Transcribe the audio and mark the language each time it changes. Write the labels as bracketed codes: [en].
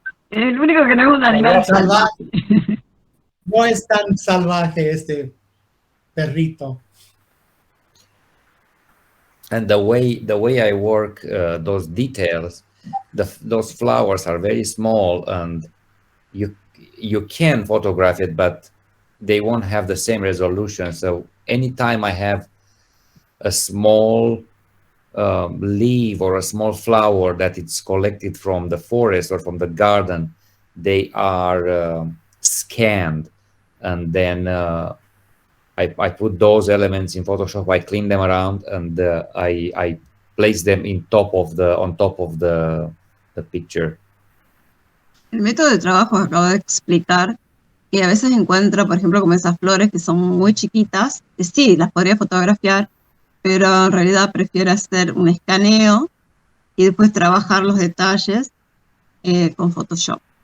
[es] Es el único que no es un animal Salvaje. No es tan salvaje este perrito. [en] And the way I work those details, those flowers are very small, and you can photograph it, but they won't have the same resolution. So anytime I have a small leaf or a small flower that it's collected from the forest or from the garden, they are scanned, and then I put those elements in Photoshop. I clean them around, and I place them on top of the picture. [es] El método de trabajo que acabo de explicar, que a veces encuentra, por ejemplo, como esas flores que son muy chiquitas, que sí, las podría fotografiar, pero en realidad prefiero hacer un escaneo y después trabajar los detalles con Photoshop.